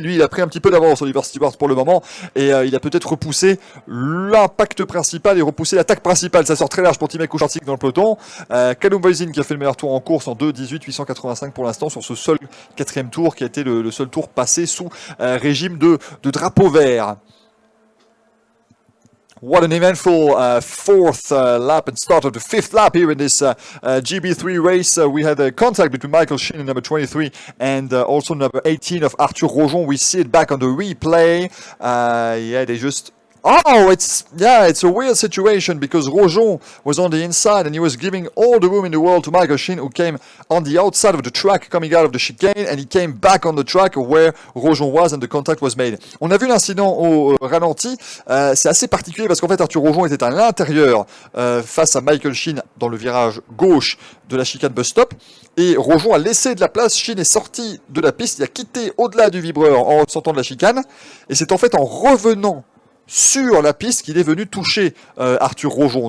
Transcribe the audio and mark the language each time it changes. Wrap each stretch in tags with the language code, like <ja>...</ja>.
<fr>Lui, il a pris un petit peu d'avance, Oliver Stewart, pour le moment. Et il a peut-être repoussé l'impact principal et repoussé l'attaque principale. Ça sort très large pour Timek Kucharczyk dans le peloton. Callum Voisin qui a fait le meilleur tour en course en 2:18,885 pour l'instant sur ce seul 4e tour qui a été le seul tour passé sous régime de drapeau vert.</fr> <en>What an eventful fourth lap and start of the fifth lap here in this GB3 race. We had a contact between Michael Sheen, number 23, and also number 18 of Arthur Rojon. We see it back on the replay. Yeah, they just... Oh, it's a weird situation because Rojon was on the inside and he was giving all the room in the world to Michael Sheen, who came on the outside of the track coming out of the chicane, and he came back on the track where Rojon was and the contact was made.</en> <fr>On a vu l'incident au ralenti. C'est assez particulier parce qu'en fait Arthur Rojon était à l'intérieur face à Michael Sheen dans le virage gauche de la chicane bus stop et Rojon a laissé de la place. Sheen est sorti de la piste, il a quitté au-delà du vibreur en sortant de la chicane et c'est en fait en revenant sur la piste qu'il est venu toucher Arthur Rojon.</fr>